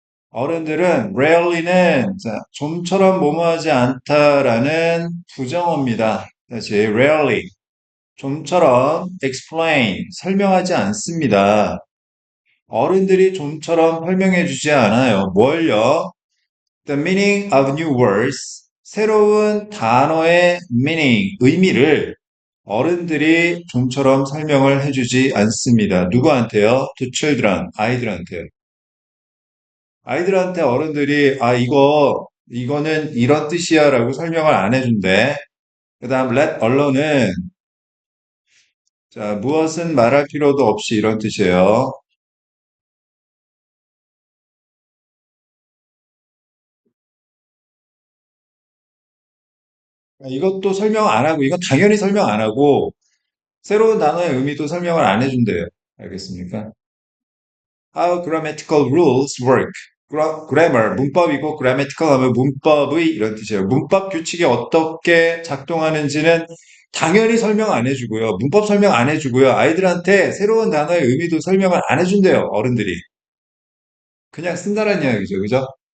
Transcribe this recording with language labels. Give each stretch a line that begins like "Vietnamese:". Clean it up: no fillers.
Korean: 어른들은 rarely는 자, 좀처럼 뭐뭐하지 않다라는 부정어입니다. 다시 rarely. 좀처럼 explain. 설명하지 않습니다. 어른들이 좀처럼 설명해 주지 않아요. 뭘요?
English: The meaning of new words.
Korean: 새로운 단어의 meaning, 의미를 어른들이 좀처럼 설명을 해주지 않습니다. 누구한테요?
English: To children,
Korean: 아이들한테요. 아이들한테 어른들이, 이거는 이런 뜻이야 라고 설명을 안 해준대. 그 다음, let alone은, 자, 무엇은 말할 필요도 없이 이런 뜻이에요. 이것도 설명 안 하고, 이건 당연히 설명 안 하고, 새로운 단어의 의미도 설명을 안 해준대요. 알겠습니까?
English: How grammatical rules work.
Korean: grammar, 문법이고 grammatical 하면 문법의 이런 뜻이에요. 문법 규칙이 어떻게 작동하는지는 당연히 설명 안 해주고요. 문법 설명 안 해주고요. 아이들한테 새로운 단어의 의미도 설명을 안 해준대요. 어른들이. 그냥 쓴다는 이야기죠. 그죠?